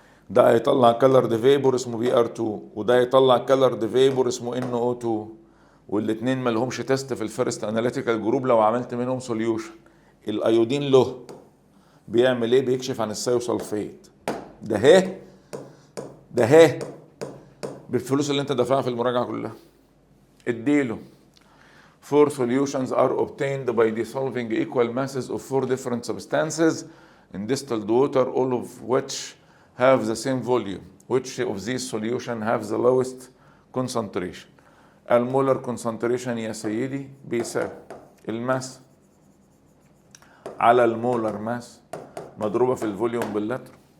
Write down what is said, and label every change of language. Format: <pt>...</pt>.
<ar>ده هيطلع كلرد فيبور اسمه BR2 وده هيطلع كلرد فيبور اسمه NO2، والاتنين ما لهمش تيست في الفيرست اناليتيكال جروب لو عملت منهم سوليوشن. الايودين له بيعمل ايه؟ بيكشف عن الثيوسلفيت. ده هي بالفلوس اللي انت دافعها في المراجعه كلها. اديله</ar> <en>4 solutions are obtained by dissolving equal masses of 4 different substances in distilled water, all of which have the same volume. Which of these solutions have the lowest concentration?</en> <ar>المولر concentration يا سيدي بيساوي الماس على المولر ماس مضروبة في الفوليوم باللتر.</ar>